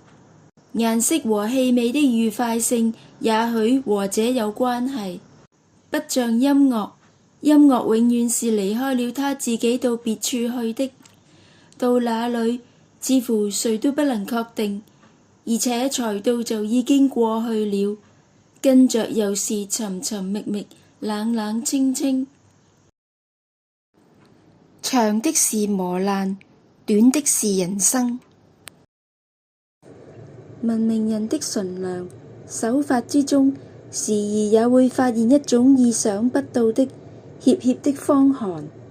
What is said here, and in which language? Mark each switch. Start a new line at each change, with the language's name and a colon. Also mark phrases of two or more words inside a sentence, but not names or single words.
Chinese: 顏色和氣味的愉快性也許和這有關係，不像音樂，音樂永遠是離開了他自己到別處去的，到那裏似乎誰都不能確定，而且才到就已經過去了，跟着又是尋尋覓覓，冷冷清清。長的是磨難，短的是人生。文明人的純良手法之中，時而也會發現一種意想不到的怯怯的荒寒。